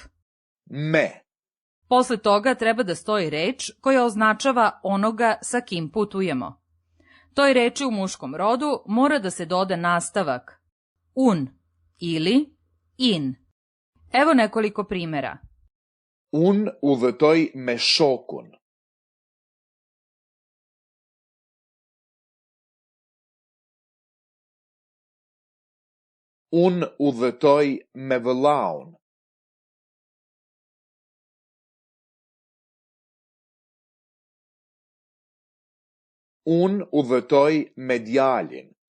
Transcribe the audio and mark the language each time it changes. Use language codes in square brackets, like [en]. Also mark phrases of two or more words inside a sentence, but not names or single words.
[sq] me. [sr] Posle toga treba da stoji reč koja označava onoga sa kim putujemo. Toj reči u muškom rodu mora da se doda nastavak un ili in. Evo nekoliko primera. [sq] Un udhëtoj me shokun. Un udhëtoj me vëllaun. Un udhëtoj me djalin.